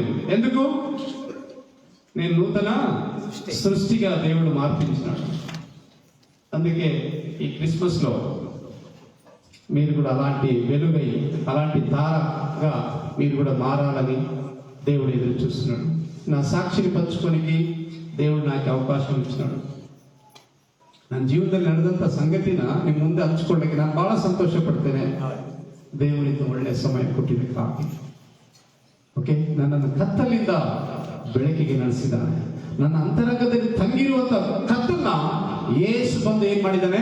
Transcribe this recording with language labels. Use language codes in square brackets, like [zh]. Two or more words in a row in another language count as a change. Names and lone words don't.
[te] ఎందుకు? నేను నూతన సృష్టిగా దేవుడు మార్పించినాడు. అందుకే ఈ క్రిస్మస్ లో మీరు కూడా అలాంటి వెలుగై, అలాంటి తారగా మీరు కూడా మారాలని దేవుడు ఎదురు చూస్తున్నాడు. నా సాక్షిని పంచుకోనికి దేవుడు నాకు ಅವಕಾಶ ಇచ్చినాడు. [kn] ನನ್ನ ಜೀವನದಲ್ಲಿ ನಡೆದಂತ ಸಂಗತಿನ ನಿಮ್ಮ ಮುಂದೆ ಹಂಚ್ಕೊಳ್ಳಕ್ಕೆ ನಾನು ಬಹಳ ಸಂತೋಷ ಪಡ್ತೇನೆ. ದೇವರಿಂದ ಒಳ್ಳೆ ಸಮಯ ಕೊಟ್ಟಿದ್ದಕ್ಕಾಗಿ. ಓಕೆ, ನನ್ನನ್ನು ಕತ್ತಲಿಂದ ಬೆಳಕಿಗೆ ನಡೆಸಿದ್ದಾನೆ. ನನ್ನ ಅಂತರಂಗದಲ್ಲಿ ತಂಗಿರುವಂತ ಕತ್ತನ್ನ ಯೇಸು ಬಂದು ಏನ್ ಮಾಡಿದ್ದಾನೆ?